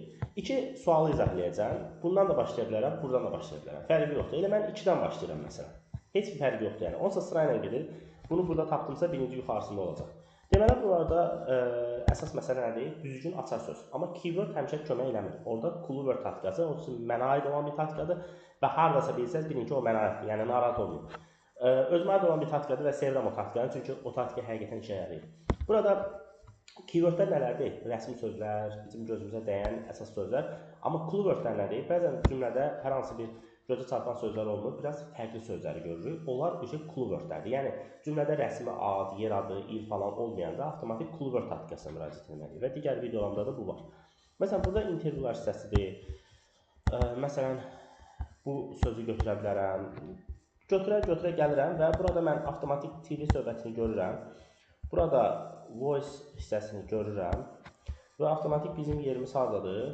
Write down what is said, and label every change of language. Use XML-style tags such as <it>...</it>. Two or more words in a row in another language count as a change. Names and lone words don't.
<az>İki sualı izahlayacağım. Bundan da başlaya bilərəm, buradan da başlaya bilərəm. Fərqi yoxdur. Elə mən 2-dən başlayıram məsələn. Heç bir fərqi yoxdur yəni. Onsa sırayla gedir. Bunu burada tapdımsa birinci yuxarısında olacaq. Deməli, burada əsas məsələ nədir? Düzgün açar söz. Amma keyword həmişə kömək eləmir. Orada clue-word taktikası, o üçün mənə aid olan bir taktikadır və hardasa bilsəz, bilin ki, o mənə aiddir. Yəni, narahat olmayın. Özümə aid olan bir taktikadır və sevirəm o taktikanı, çünki o taktika həqiqətən işə yarayır. Burada keywordlər nələrdir? Rəsmi sözlər, bizim gözümüzə dəyən əsas sözlər. Amma clue-wordlər nədir? Bəzən cümlədə hər hansı bir gözə çarpan sözlər olmur, biraz fərqli sözləri görürük. Onlar clue-wordlərdir. Yəni, cümlədə rəsmi ad, yer adı, il falan olmayanda avtomatik clue-word taktikasına müraciət etməliyik və digər videolarımda da bu var. Məsələn, burada intervyular hissəsidir. Məsələn, bu sözü götürə bilərəm. Götürə gəlirəm və burada mən avtomatik TV söhbətini görürəm. Burada voice hissəsini görürəm və avtomatik bizim yerimiz hardadır?</az>